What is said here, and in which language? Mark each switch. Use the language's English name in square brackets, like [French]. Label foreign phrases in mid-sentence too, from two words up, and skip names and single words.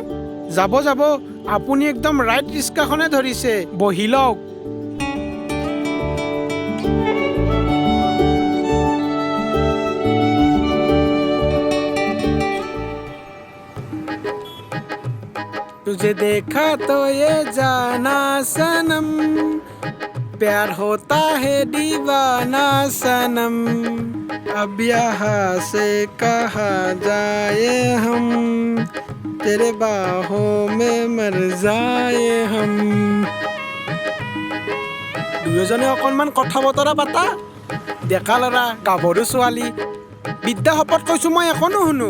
[Assamese] যাব যাব আপুনি একদম ৰাইট ৰিস্কাখনে ধৰিছে বহি লওক [Hindi] तुझे देखा तो ये जाना सनम प्यार होता है दीवाना सनम अब यहाँ से कहाँ जाए हम तेरे बाहों में मर जाए हम [Assamese] দুয়োজনে অকণমান কথা বতৰা পাতা ডেকা ল'ৰা গাভৰু ছোৱালী বিদ্যা শপত কৈছো মই এখনো শুনো